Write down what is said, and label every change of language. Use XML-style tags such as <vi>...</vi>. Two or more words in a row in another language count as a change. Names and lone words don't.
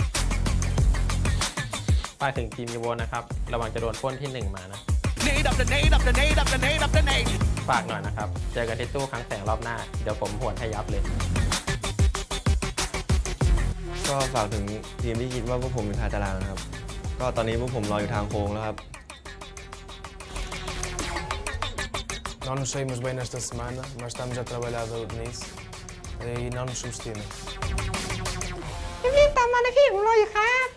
<th>ฝากถึงทีมอีโวนะครับระวังจะโดนปล้นที่ 1 มานะฝากหน่อยนะครับเจอกันที่ตู้คลังแสงรอบหน้าเดี๋ยวผมหวนให้ยับเลย ก็ฝากถึงทีมที่คิดว่าพวกผมเป็นคาตารางนะครับก็ตอนนี้พวกผมรออยู่ทางโค้งแล้วครับ</th> <pt>Não nos saímos bem nesta semana, mas estamos a trabalhar nisso e não nos subestimem.</pt> <th>รีบๆตามมานะพี่ผมรออยู่ครับ</th>